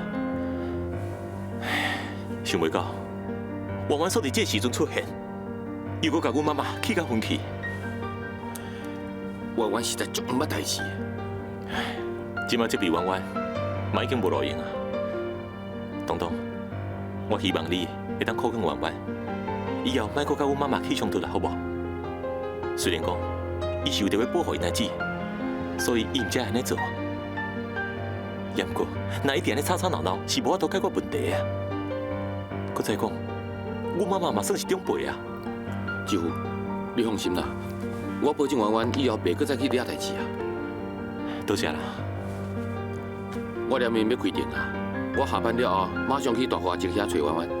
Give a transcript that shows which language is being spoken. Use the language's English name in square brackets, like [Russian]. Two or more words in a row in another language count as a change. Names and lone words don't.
[Min Nan Chinese] 唉，想袂到，婉婉煞伫这时阵出现，又搁甲阮妈妈气甲分去。婉婉实在足毋捌代志。唉，即摆这笔婉婉嘛已经无路用啊。东东，我希望你会当靠近婉婉，以后莫搁甲阮妈妈起冲突啦，好无？虽然讲伊是为着要保护因仔姊，所以伊毋才安尼做。也毋过，若一直安尼吵吵闹闹，是无法度解决问题啊。搁再讲，阮妈妈嘛算是长辈啊。继父，你放心啦，我保证婉婉以后袂搁再去惹代志啊。多谢啦。我连面要开店啊，我下班了后马上去大华集遐找婉婉。